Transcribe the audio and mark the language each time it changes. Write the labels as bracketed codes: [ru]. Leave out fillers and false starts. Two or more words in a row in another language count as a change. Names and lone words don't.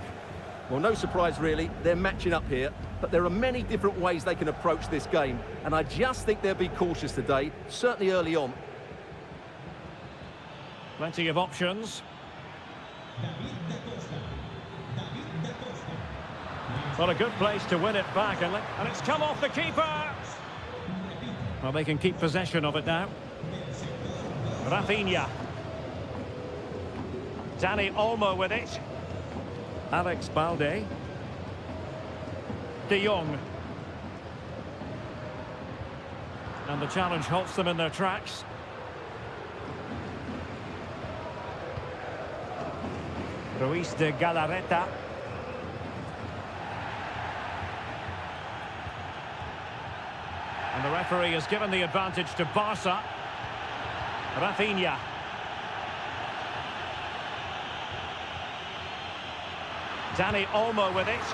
[en] Well, no surprise, really. They're matching up here, but there are many different ways they can approach this game, and I just think they'll be cautious today, certainly early on. Plenty of options. Well, a good place to win it back, and it's come off the keeper. Well, they can keep possession of it now. Rafinha. Dani Olmo with it. Alex Balde. De Jong. And the challenge halts them in their tracks. Ruiz de Galarreta. And the referee has given the advantage to Barca. Rafinha. Dani Olmo with it.